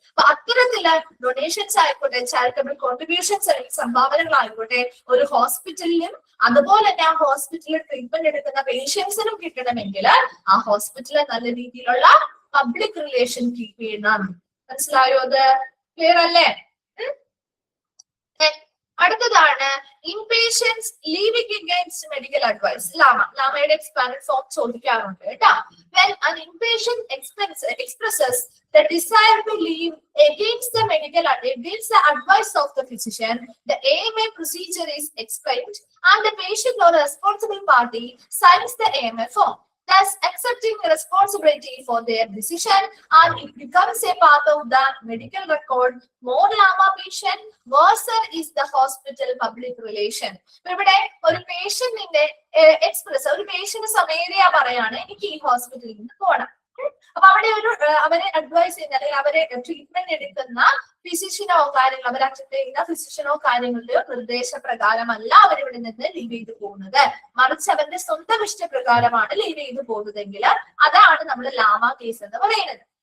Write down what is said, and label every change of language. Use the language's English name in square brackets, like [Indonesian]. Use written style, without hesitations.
[Malayalam] അപ്പൊ അത്തരത്തില് ഡൊണേഷൻസ് ആയിക്കോട്ടെ, ചാരിറ്റബിൾ കോൺട്രിബ്യൂഷൻസ് അല്ലെങ്കിൽ സംഭാവനകളായിക്കോട്ടെ ഒരു ഹോസ്പിറ്റലിലും അതുപോലെ തന്നെ ആ ഹോസ്പിറ്റലിൽ ട്രീറ്റ്മെന്റ് എടുക്കുന്ന പേഷ്യൻസിനും കിട്ടണമെങ്കിൽ ആ ഹോസ്പിറ്റലിൽ നല്ല രീതിയിലുള്ള പബ്ലിക് റിലേഷൻ കീപ്പ് ചെയ്യണം. മനസ്സിലായോ? അത് ക്ലിയർ അല്ലേ? അടുത്തതാണ് inpatients leaving against medical advice. ലാമയുടെ expand form ചോദിക്കാറുണ്ട് കേട്ടോ. [English] When an inpatient expresses the desire to leave against the advice of the physician, the AMA procedure is explained and the patient or responsible party signs the AMA form, thus accepting responsibility for their decision, and it becomes a part of the medical record. More LAMA patient, worse is the hospital public relation. [Malayalam] ഇവിടെ ഒരു പേഷ്യന്റിന്റെ ഒരു patient സ്വമേധയാ പറയാണ് എനിക്ക് ഈ ഹോസ്പിറ്റലിൽ നിന്ന് പോകണം. അപ്പൊ അവിടെ അവരെ അഡ്വൈസ് ചെയ്യുന്ന അല്ലെങ്കിൽ അവരെ ട്രീറ്റ്മെന്റ് എടുക്കുന്ന ഫിസിഷ്യനോ കാര്യങ്ങൾ അവർ അക്സെപ്റ്റ് ചെയ്യുന്ന ഫിസിഷ്യനോ കാര്യങ്ങളുടെയോ നിർദ്ദേശപ്രകാരമല്ല അവരിവിടെ നിന്ന് ലീവ് ചെയ്ത് പോകുന്നത്, മറിച്ച് അവരുടെ സ്വന്തം ഇഷ്ടപ്രകാരമാണ് ലീവ് ചെയ്ത് പോകുന്നതെങ്കിൽ അതാണ് നമ്മൾ ലാമ കേസ് എന്ന് പറയുന്നത്.